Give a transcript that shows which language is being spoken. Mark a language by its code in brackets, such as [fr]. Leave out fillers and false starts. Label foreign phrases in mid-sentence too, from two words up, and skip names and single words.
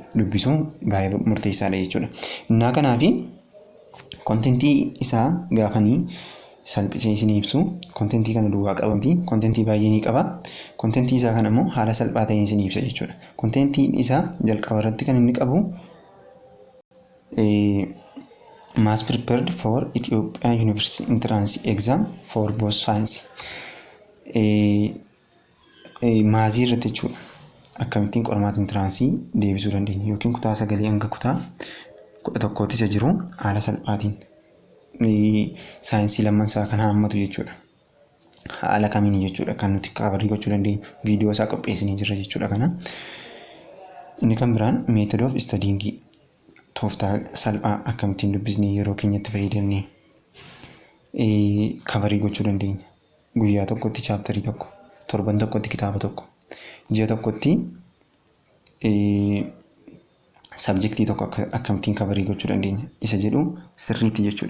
[om] Dubbisuun baay'ee murteessaadha jechuudha. Innaa kanaafi kontentii isaa gaafanii salphisee isin ibsu. Kontentii kana duwwaa qabamti. Kontentii baay'ee ni qaba. Kontentii isaa kana immoo haala salphaa ta'een isin ibsa jechuudha. Kontentiin isaa jalqaba irratti kan inni qabu [en] mass prepared for Ethiopia University Entrance Exam for both science. [om] Maazii irratti jechuudha. Akkamittiin qormaata intiraansii deebisuu dandeenya yookiin kutaa 9 hanga kutaa 11tti isa jiru haala salphaatiin saayinsii lammansaa kan haammatu jechuudha. Haala kamiin jechuudha kan nuti kaabarii gochuu dandeenyu viidiyoo isaa qopheessinee jirra jechuudha kana. Inni kan biraan [en] method of studying [om] tooftaa salphaa akkamittiin dubbisnee yeroo keenyatti fayyadamnee kaabarii gochuu dandeenya. Guyyaa tokkotti chaaptarii tokko, torban tokkotti kitaaba tokko, ji'a tokkotti sabjektii tokko akkamittiin kaabarii gochuu dandeenya isa jedhu sirriitti jechuudha.